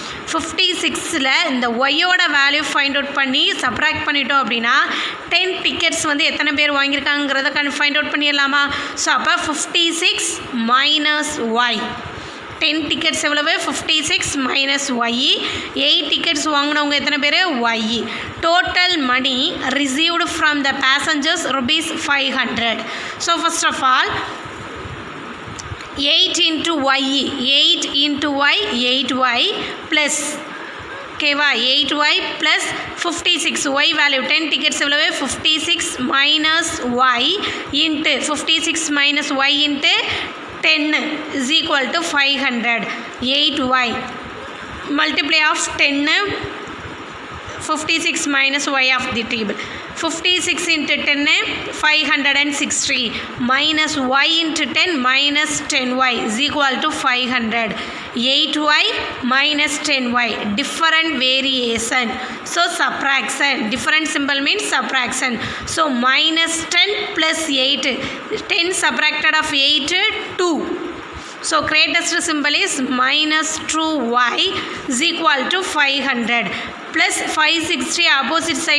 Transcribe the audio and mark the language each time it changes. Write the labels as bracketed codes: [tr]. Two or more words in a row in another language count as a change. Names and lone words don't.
[ta] 56ல் இந்த ஒய்யோட [en] value find out [ta] பண்ணி சப்ராக்ட் பண்ணிட்டோம் அப்படின்னா 10 டிக்கெட்ஸ் வந்து எத்தனை பேர் வாங்கியிருக்காங்கிறத [en] find out [ta] பண்ணிடலாமா. ஸோ அப்போ 56 [en] minus y, [ta] 10 டிக்கெட்ஸ் எவ்வளவு 56 [en] minus y, [ta] 8 டிக்கெட்ஸ் வாங்கினவங்க எத்தனை பேர் ஒய். [en] total money received from the passengers rupees 500. so first of all 8 into y, 8 into y, 8y plus ஓகேவா 8y plus 56 y value 10 tickets எவ்வளவு 56 minus y into 56 minus y into 10 is equal to 500 8y multiply of 10 56 minus y of the table 56 into 10 560 minus y into 10 minus 10y is equal to 500 8y minus 10y different variation so subtraction different symbol means subtraction so minus 10 plus 8 10 subtracted of 8 2 so greatest symbol is minus 2y is equal to 500 plus 560 opposite side